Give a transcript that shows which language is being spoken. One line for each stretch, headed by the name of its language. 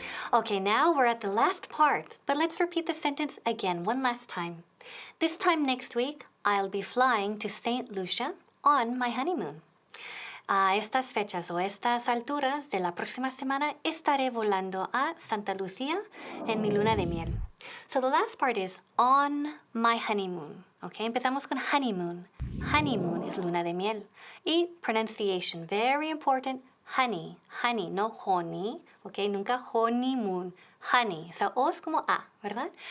English: Okay, now we're at the last part, but let's repeat the sentence again one last time. This time next week, I'll be flying to St. Lucia on my honeymoon.
Spanish: A estas fechas o estas alturas de la próxima semana estaré volando a Santa Lucía en mi luna de miel.
English: So the last part is on my honeymoon. Okay,
Spanish: empezamos con
English: honeymoon. Honeymoon is luna de miel. Y pronunciation, very important, honey, honey, no honey.
Spanish: Okay, nunca honeymoon, honey. So O es como A, ¿verdad?